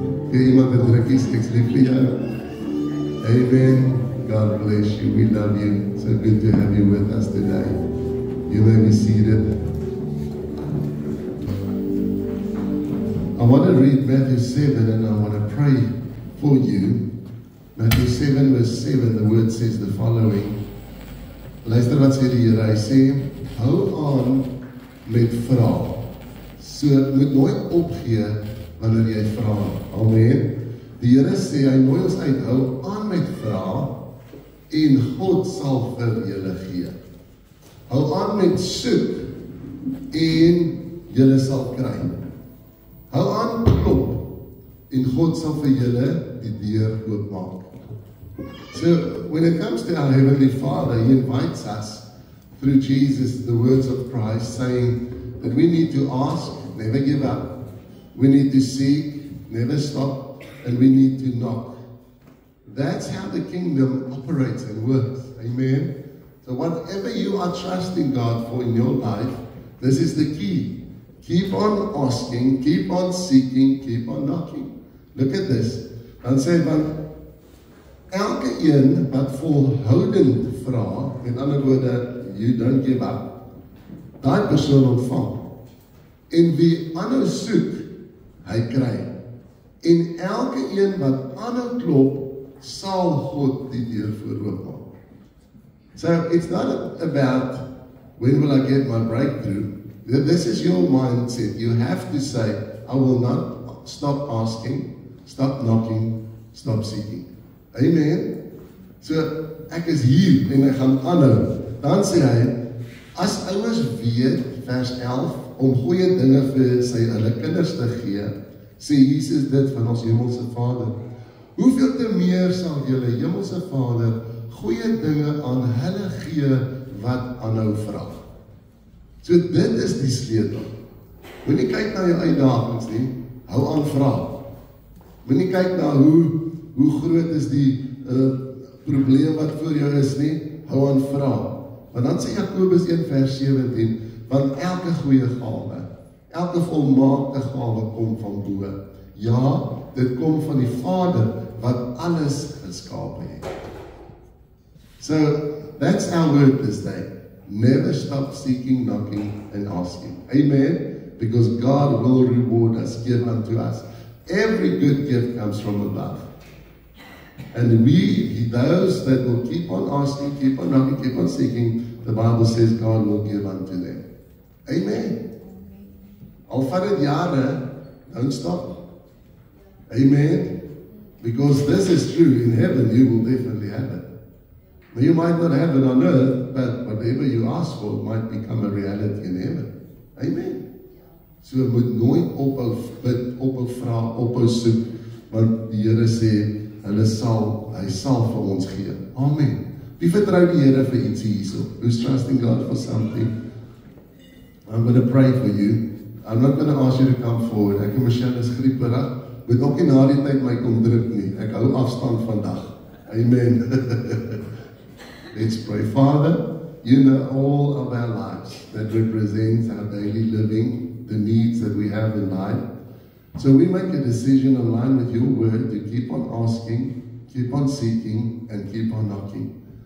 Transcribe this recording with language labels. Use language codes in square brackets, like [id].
[af] Vir iemand wat drukkies, ek's lief vir jou. [en] Amen. God bless you. We love you. So good to have you with us today. You may be seated. I want to read Matthew 7 and I want to pray for you. Matthew 7 verse 7, the word says the following. [af] Luister wat sê die Here, hy sê, hou aan met vrae. So, moet nooit opgee wanneer jy vra. Amen. Die Here sê, hy nooi ons uit, hou aan met vrae en God sal vir julle gee. Hou aan met soek en julle sal kry. Hou aan klop en God sal vir julle die deur oopmaak. [en] So, when it comes to our Heavenly Father, He invites us through Jesus, the words of Christ, saying that we need to ask, never give up. We need to seek, never stop, and we need to knock. That's how the kingdom operates and works. Amen. So whatever you are trusting God for in your life, this is the key. Keep on asking, keep on seeking, keep on knocking. Look at this. [af] Dan sê hy, elke een wat volhoudend vra, met ander woorde, [en] you don't give up, [af] daai persoon ontvang. En wie aanhou soek, hy kry. En elke een wat aanhou klop, sal God die deur oopmaak. [en] So it's not about when will I get my breakthrough. This is your mindset. You have to say, I will not stop asking, stop knocking, stop seeking. Amen. [af] So ek is hier en ek gaan aanhou. Dan sê hy, as ouers weet, vers 11, om goeie dinge vir hulle kinders te gee, sê Jesus dit van ons hemelse Vader. Hoeveel te meer sal julle hemelse Vader goeie dinge aan hulle gee wat aanhou vra. So dit is die sleutel. Moenie kyk na jou uitdagings nie, hou aan vra. Moenie kyk na hoe groot is die probleem wat voor jou is nie, hou aan vra. Want dan sê Jakobus 1 vers 17, want elke goeie gawe, elke volmaakte gawe kom van bo. Ja, dit kom van die Vader wat alles geskape het. [en] So, that's our word this day. Never stop seeking, knocking, and asking. Amen? Because God will reward us, give unto us. Every good gift comes from above. And those that will keep on asking, keep on knocking, keep on seeking, the Bible says God will give unto them. [af] Amen. Al vat dit jare, [en] don't stop. [af] Amen. [en] Because this is true. In heaven, you will definitely have it. Now, you might not have it on earth, but whatever you ask for might become a reality in heaven. [af] Amen. So, moet nooit ophou bid, ophou vra, ophou soek, want die Here sê, hy sal vir ons gee. Amen. Wie vertrou die Here vir ietsie hierso? [en] Who's trusting God for something? I'm going to pray for you. I'm not going to ask you to come forward. [af] Ek en Michelle is grieperig. Moet ook nie na die tyd my kom druk nie. Ek hou afstand vandag. Amen. [en] Let's pray. Father, you know all of our lives that represents our daily living, the needs that we have in life. So we make a decision in line with your word to keep on asking, keep on seeking, and keep on knocking.